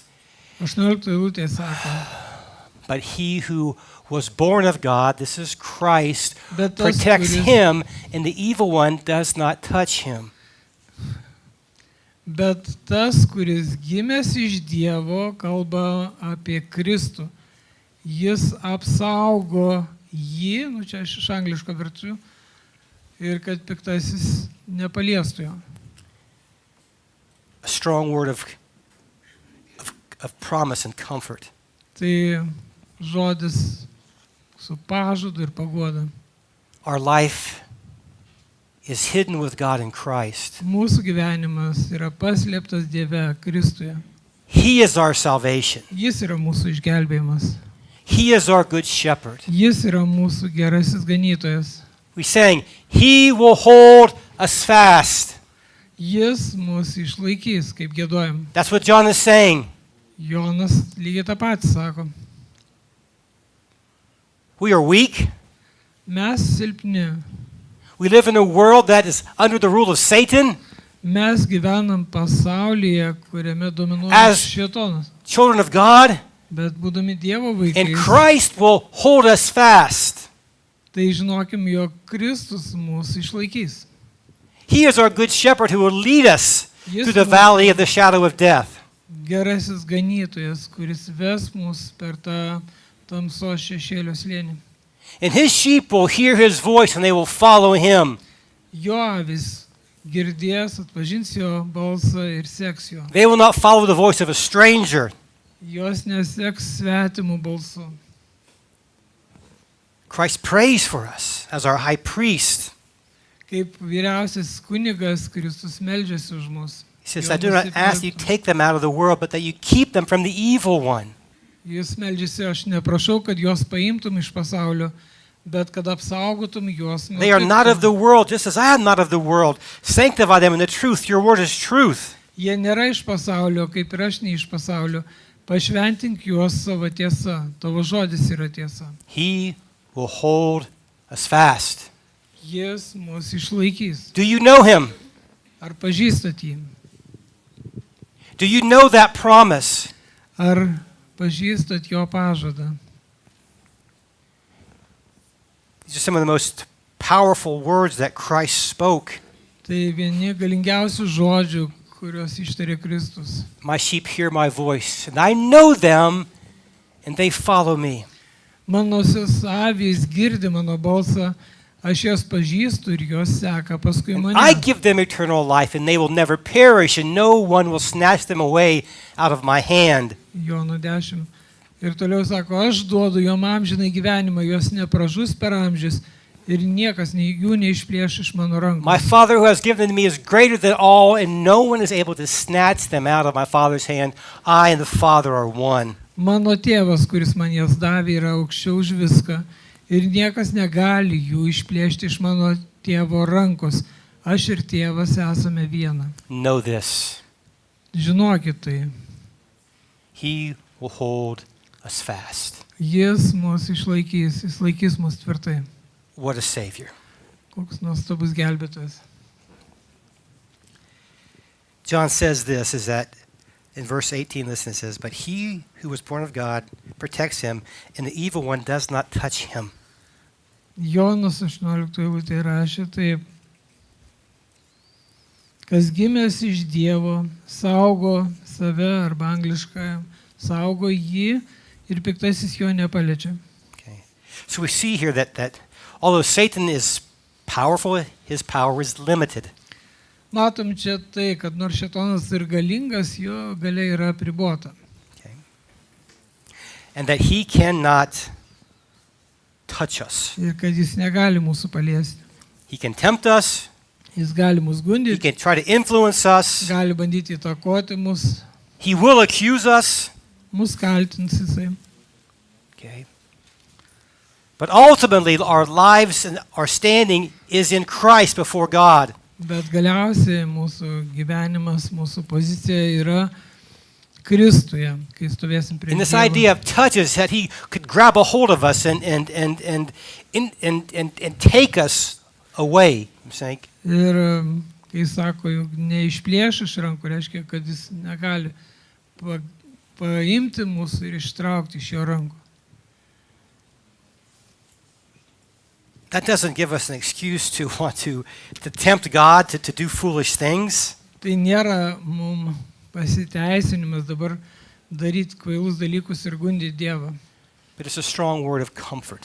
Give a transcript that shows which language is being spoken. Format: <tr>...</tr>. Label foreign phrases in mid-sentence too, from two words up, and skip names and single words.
<lt>18 eilutė sako,</lt> <en>but he who was born of God, this is Christ,</en> <lt>bet tas,</lt> <en>protects</en> <lt>kuris,</lt> <en>him, and the evil one does not touch him.</en> <lt>kuris gimęs iš Dievo, kalba apie Kristų. Jis apsaugo jį, čia aš iš angliško verčiu, ir kad piktasis nepaliestų jo.</lt> <en>A strong word of promise and comfort.</en> <lt>Tai žodis su pažadu ir paguoda.</lt> <en>Our life is hidden with God in Christ.</en> <lt>Mūsų gyvenimas yra paslėptas Dieve Kristuje.</lt> <en>He is our salvation.</en> <lt>Jis yra mūsų išgelbėjimas.</lt> <en>He is our good shepherd.</en> <lt>Jis yra mūsų gerasis ganytojas.</lt> <en>We sang, He will hold us fast.</en> <lt>Jis mūsų išlaikys, kaip giedojam.</lt> <en>That's what John is saying.</en> <lt>Jonas lygiai tą patį sako.</lt> <en>We are weak.</en> <lt>Mes silpni.</lt> <en>We live in a world that is under the rule of Satan.</en> <lt>Mes gyvenam pasaulyje, kuriame dominuoja</lt> <en>As-</en> <lt>šėtonas.</lt> <en>Children of God,</en> <lt>Bet būdami Dievo</lt> <en>and</en> <lt>vaikais,</lt> <en>Christ will hold us fast.</en> <lt>tai žinokim, jog Kristus mūsų išlaikys.</lt> <en>He is our good shepherd who will lead us</en> <lt>Jis</lt> <en>through the</en> <lt>mūsų</lt> <en>valley of the shadow of death.</en> <lt>gerasis ganytojas, kuris ves mus per tą tamsos šešėlio slėnį.</lt> <en>And his sheep will hear his voice and they will follow him.</en> <lt>Jo avis girdės, atpažins jo balsą ir seks jo.</lt> <en>They will not follow the voice of a stranger.</en> <lt>Jos neseks svetimų balsų.</lt> <en>Christ prays for us as our high priest.</en> <lt>Kaip vyriausias kunigas Kristus meldžiasi už mus.</lt> <en>He says,</en> <lt>Jo</lt> <en>I do not ask that you</en> <lt>nusipirktų.</lt> <en>take them out of the world, but that you keep them from the evil one.</en> <lt>Jis meldžiasi, aš neprašau, kad juos paimtum iš pasaulio, bet kad apsaugotum juos nuo</lt> <en>They are not of</en> <lt>pikto.</lt> <en>the world, just as I am not of the world. Sanctify them in the truth. Your word is truth.</en> <lt>Jie nėra iš pasaulio, kaip ir aš ne iš pasaulio. Pašventink juos savo tiesa. Tavo žodis yra tiesa.</lt> <en>He will hold us fast.</en> <lt>Jis mus išlaikys.</lt> <en>Do you know him?</en> <lt>Ar pažįstat jį?</lt> <en>Do you know that promise?</en> <lt>Ar pažįstat jo pažadą?</lt> <en>These are some of the most powerful words that Christ spoke.</en> <lt>Tai vieni galingiausių žodžių, kuriuos ištarė Kristus.</lt> <en>My sheep hear my voice, and I know them, and they follow me.</en> <lt>Manosios avys girdi mano balsą, aš jas pažįstu ir jos seka paskui</lt> <en>And</en> <lt>mane.</lt> <en>I give them eternal life, and they will never perish, and no one will snatch them away out of my hand.</en> <lt>Jono 10. Ir toliau sako, aš duodu jom amžinai gyvenimą, jos nepražus per amžius ir niekas jų neišplėš iš mano rankų.</lt> <en>My Father who has given them to me is greater than all, and no one is able to snatch them out of my Father's hand. I and the Father are one.</en> <lt>Mano tėvas, kuris man jas davė, yra aukščiau už viską ir niekas negali jų išplėšti iš mano tėvo rankos. Aš ir tėvas esame viena.</lt> <en>Know this.</en> <lt>Žinokit tai,</lt> <en>He will hold us fast.</en> <lt>jis mus išlaikys, jis laikys mus tvirtai.</lt> <en>What a Savior.</en> <lt>Koks nuostabus gelbėtojas.</lt> <en>John says this, is that in verse 18, listen, it says, but he who was born of God protects him, and the evil one does not touch him.</en> <lt>Jonas 18 eilutė rašė taip. Kas gimęs iš Dievo, saugo save, arba angliškai, saugo jį ir piktasis jo nepaliečia.</lt> <en>Okay. So we see here that although Satan is powerful, his power is limited.</en> <lt>Matom čia tai, kad nors šėtonas ir galingas, jo galia yra apribota.</lt> <en>Okay.</en> <lt>And that he cannot touch us. Ir kad jis negali mūsų paliesti.</lt> <en>He can tempt us.</en> <lt>Jis gali mus</lt> <en>He</en> <lt>gundyti,</lt> <en>can try to influence us.</en> <lt>gali bandyti įtakoti mus,</lt> <en>He will accuse us.</en> <lt>mus kaltins jisai.</lt> <en>Okay. But ultimately, our lives and our standing is in Christ before God.</en> <lt>Bet galiausiai mūsų gyvenimas, mūsų pozicija yra Kristuje, kai stovėsim prie</lt> <en>And this</en> <lt>Dievo.</lt> <en>idea of touch is that he could grab a hold of us and take us away. I'm saying,</en> <lt>Ir kai sako, jog neišplėš iš rankų, reiškia, kad jis negali paimti mūsų ir ištraukti iš jo rankų.</lt> <en>that doesn't give us an excuse to want to tempt God to do foolish things.</en> <lt>Tai nėra mums pasiteisinimas dabar daryti kvailus dalykus ir gundyti Dievą.</lt> <en>But it's a strong word of comfort.</en>